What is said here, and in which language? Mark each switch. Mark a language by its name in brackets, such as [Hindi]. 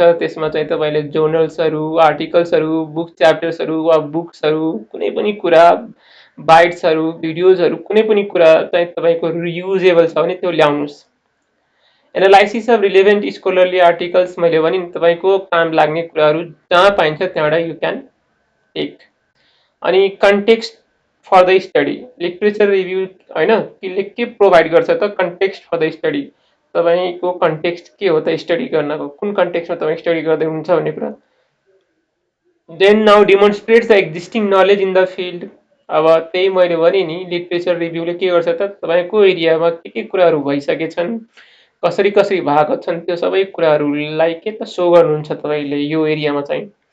[Nepali] त्यसमा चाहिँ तपाईँले जर्नल्सहरू, आर्टिकल्सहरू, बुक च्याप्टर्सहरू वा बुक्सहरू, कुनै पनि कुरा, बाइट्सहरू, भिडियोजहरू, कुनै पनि कुरा चाहिँ तपाईँको रियुजेबल छ भने त्यो ल्याउनुहोस्। [English] analysis of relevant scholarly articles, [Nepali] मैले भने नि तपाईँको काम लाग्ने कुराहरू जहाँ पाइन्छ त्यहाँबाट [English] You can take. [Nepali] अनि [English] context for the study, [Nepali] literature review होइन त्यसले के प्रोभाइड गर्छ त, कन्टेक्स्ट फर द स्टडी। तपाईँको कन्टेक्स्ट के हो त स्टडी गर्नको, कुन कन्टेक्स्टमा तपाईँ स्टडी गर्दै हुनुहुन्छ भन्ने कुरा। [English] Then now demonstrates the existing knowledge in the field. [Nepali] अब त्यही मैले भने नि लिट्रेचर रिभ्यूले के गर्छ त, तपाईँको एरियामा के कुराहरू भइसकेछन्, कसरी कसरी भएको छन्, त्यो सबै कुराहरूलाई के त सो गर्नुहुन्छ तपाईँले यो एरियामा चाहिँ।